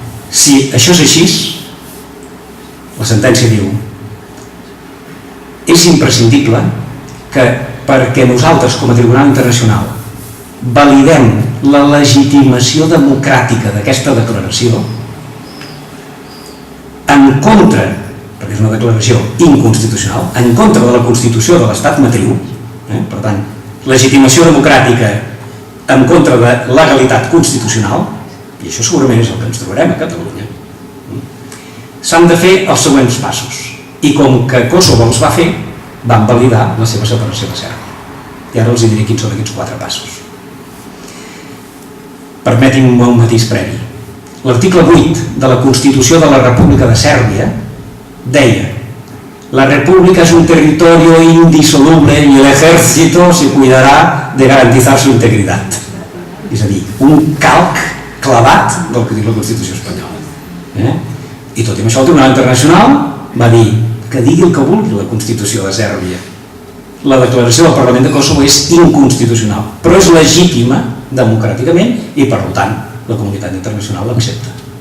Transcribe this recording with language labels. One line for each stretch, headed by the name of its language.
Catalan: Si això és així, la sentència diu, és imprescindible que perquè nosaltres com a Tribunal Internacional validem la legitimació democràtica d'aquesta declaració en contra, perquè és una declaració inconstitucional, en contra de la Constitució de l'Estat matriu, per tant, legitimació democràtica en contra de legalitat constitucional, I això segurament és el que ens trobarem a Catalunya. S'han de fer els següents passos. I com que Kosovo els va fer, van validar la seva separació de Sèrbia. I ara els diré quins són aquests 4 passos. Permetin-me un matís previ. L'article 8 de la Constitució de la República de Sèrbia deia:
Spanish: la república es un territorio indisoluble y el ejército se cuidará de garantizar su integridad.
Catalan: És a dir, un calc clavat del que diu la Constitució espanyola. I tot i això el Tribunal Internacional va dir que digui el que vulgui la Constitució de Sèrbia. La declaració del Parlament de Kosovo és inconstitucional, però és legítima democràticament i, per tant, la comunitat internacional l'accepta.